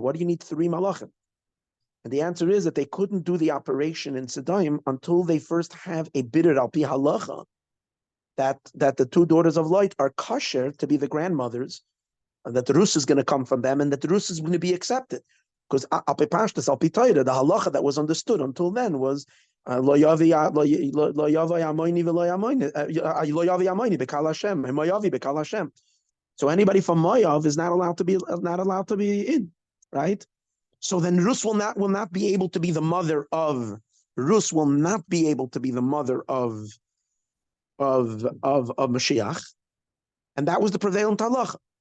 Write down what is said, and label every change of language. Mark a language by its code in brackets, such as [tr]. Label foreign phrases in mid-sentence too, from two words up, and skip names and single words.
[en] What do you need three Malachim? And the answer is that they couldn't do the operation in Sodom until they first have a [he] בירור על פי הלכה, [en] that the two daughters of Lot are kosher to be the grandmothers, and that the rus is going to come from them, and that the rus is going to be accepted. Because [he] על פי פשטות, על פי תורה, [en] the halacha that was understood until then was [he] לא יבא עמוני בקהל ה׳ מואבי בקהל ה. [en] So anybody from Moav is not allowed to be in, right? So then Rus will not be able to be the mother of Mashiach, and that was the prevalent halacha.